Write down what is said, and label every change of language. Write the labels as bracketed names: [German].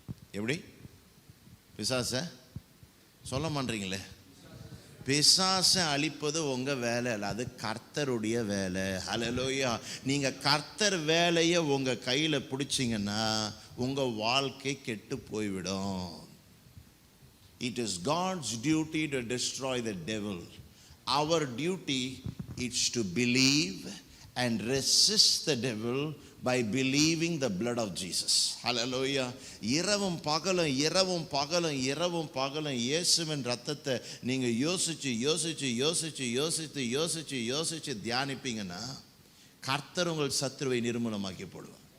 [Tamil] எப்படி பிசாச சொல்ல மாட்டீங்களே? பிசாசை அழிப்பது உங்க வேலை இல்லை, அது கர்த்தருடைய வேலை. ஹல்லேலூயா. நீங்க கர்த்தர் வேலையை உங்க கையில பிடிச்சிங்கன்னா உங்க வாழ்க்கை கெட்டு போய்விடும். [English] It is God's duty to destroy the devil. Our duty is to believe and resist the devil by believing the blood of Jesus. Hallelujah. [Tamil] இரவும் பகலும் இரவும் பகலும் இரவும் பகலும் இயேசுவின் ரத்தத்தை நீங்க யோசிச்சு யோசிச்சு யோசிச்சு யோசித்து யோசிச்சு யோசிச்சு தியானிப்பீங்கன்னா கர்த்தர் உங்கள் சத்துருவை நிர்மூலமாக்கி போடுவார்.